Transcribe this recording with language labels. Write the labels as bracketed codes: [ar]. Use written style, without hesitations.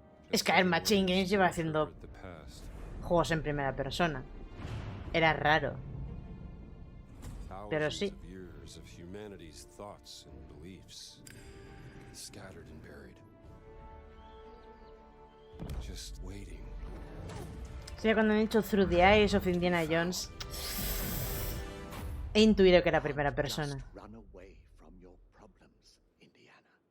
[es] Es que a ver, Machine Games lleva haciendo [en] The past. [es] juegos en primera persona. Era raro. Pero sí. [en] Thousands of years of humanity's thoughts and beliefs, scattered and buried. Just waiting. [es] Sí, cuando han dicho Through the Eyes of Indiana Jones, he intuido que era primera persona. [en] Run away from your problems, Indiana.